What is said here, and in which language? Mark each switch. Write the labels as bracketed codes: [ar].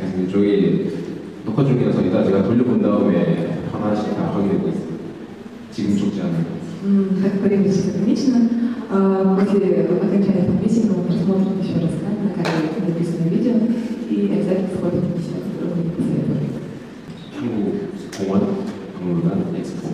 [ko] 저기 녹화 중이라서 이따 제가 돌려본 다음에 하나씩 다 확인해보고 있습니다. 지금 적지 않아요. [ru] Так времени сейчас ограничено. После окончания этого митинга мы посмотрим еще раз на камере записанное видео и обязательно сходим на места, которые мы посоветовали. [ko] 한국 공원, 박물관, 엑스포.